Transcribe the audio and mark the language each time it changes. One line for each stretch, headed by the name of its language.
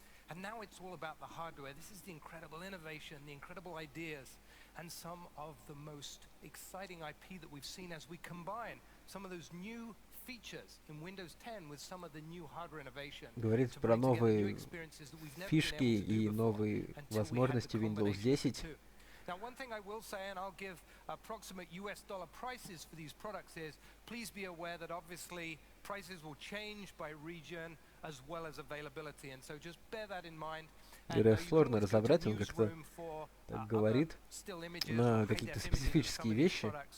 English: And now it's all about the hardware. This is the incredible innovation, the incredible ideas, and some of the most exciting IP that we've seen as we combine some of those new features in Windows 10 with some of the new hardware innovation.
Russian: Говорит про новые фишки и новые возможности Windows 10.
English: Now, one thing I will say, and I'll give approximate US dollar prices for these products, is please be aware that obviously prices will change by region as well as availability, and so just bear that in mind.
Russian: Сложно разобрать, он как-то так говорит на какие-то специфические вещи.